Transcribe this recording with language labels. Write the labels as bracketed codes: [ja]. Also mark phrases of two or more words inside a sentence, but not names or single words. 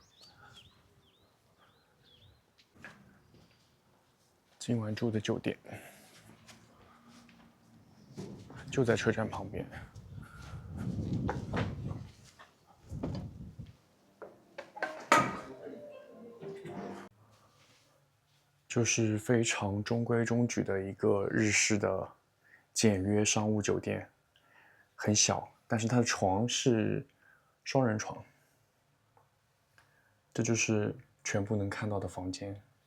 [zh] 今晚住的酒店就在車站旁邊，就是非常中規中矩的一個日式的簡約商務酒店，很小，但是它的床是雙人床。這就是全部能看到的房間。